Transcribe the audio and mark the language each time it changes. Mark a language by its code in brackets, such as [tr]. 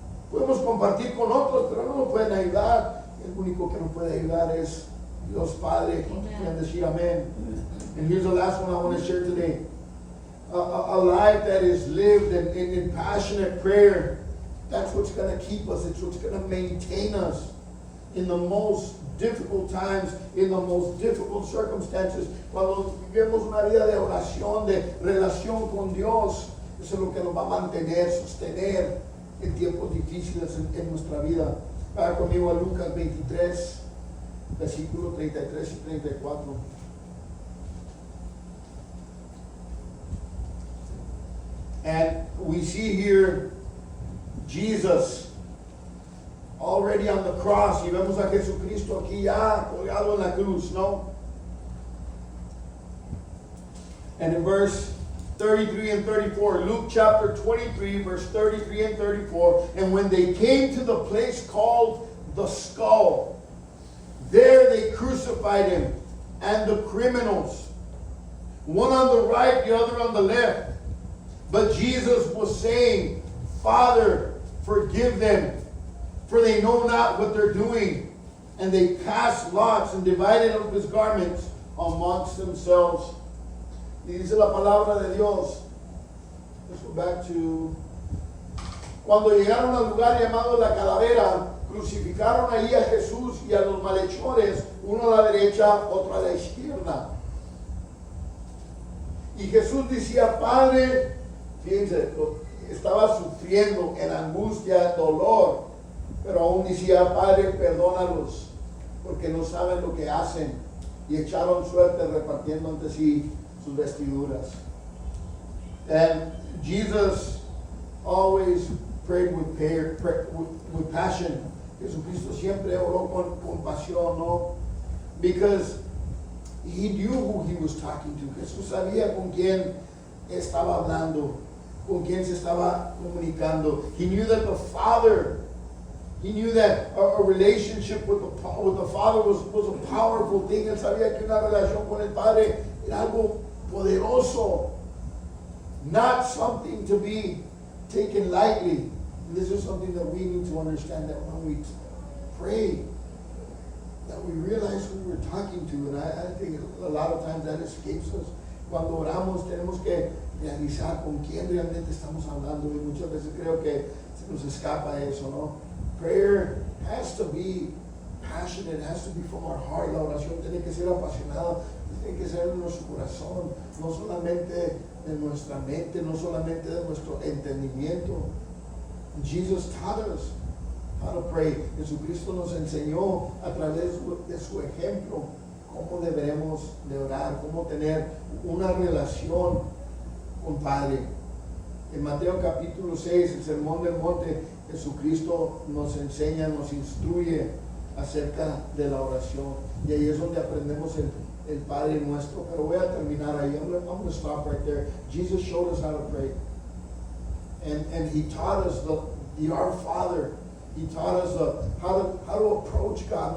[es] Podemos compartir con otros, pero no nos pueden ayudar. El único que nos puede ayudar es Dios Padre. Pueden decir amén. [en] And here's the last one I want to share today. A life that is lived in passionate prayer. That's what's going to keep us. It's what's going to maintain us in the most difficult times, in the most difficult circumstances. [es] Cuando vivimos una vida de oración, de relación con Dios, eso es lo que nos va a mantener, sostener en tiempos difíciles en nuestra vida. Vaya conmigo a Lucas 23, versículos 33 y 34. [en] And we see here Jesus already on the cross. [es] Y vemos a Jesucristo aquí ya colgado en la cruz, ¿no? [en] And in verse 33 and 34, Luke chapter 23, verse 33 and 34, and when they came to the place called the Skull, there they crucified him and the criminals, one on the right, the other on the left. But Jesus was saying, Father, forgive them, for they know not what they're doing. And they cast lots and divided up his garments amongst themselves. [es] Y dice la palabra de Dios. [en] Let's go back to... [es] Cuando llegaron al lugar llamado la Calavera, crucificaron ahí a Jesús y a los malhechores, uno a la derecha, otro a la izquierda. Y Jesús decía, Padre, fíjense, estaba sufriendo en angustia, dolor, pero aún decía, Padre, perdónalos, porque no saben lo que hacen. Y echaron suerte repartiendo entre sí sus vestiduras. [en] And Jesus always prayed with passion. [es] Jesucristo siempre oró con pasión, ¿no? [en] Because He knew who he was talking to. [es] Jesús sabía con quién estaba hablando, con quién se estaba comunicando. [en] He knew that the Father, he knew that a relationship with the Father was a powerful thing. [es] Él sabía que una relación con el Padre era algo poderoso, [en] not something to be taken lightly. And this is something that we need to understand, that when we pray, that we realize who we're talking to. And I think a lot of times that escapes us. [es] Cuando oramos tenemos que realizar con quién realmente estamos hablando, y muchas veces creo que se nos escapa eso, ¿no? Prayer has to be passionate, has to be from our heart. La oración tiene que ser apasionada, tiene que ser de nuestro corazón, no solamente de nuestra mente, no solamente de nuestro entendimiento. [en] Jesus taught us how to pray. [es] Jesucristo nos enseñó a través de su ejemplo cómo deberemos de orar, cómo tener una relación con Padre. En Mateo capítulo 6, el Sermón del Monte, Jesucristo nos enseña, nos instruye acerca de la oración. Y ahí es donde aprendemos el Padre Nuestro. Pero voy a terminar ahí. [en] I'm going to stop right there. Jesus showed us how to pray. And he taught us the Our Father. He taught us how to approach God.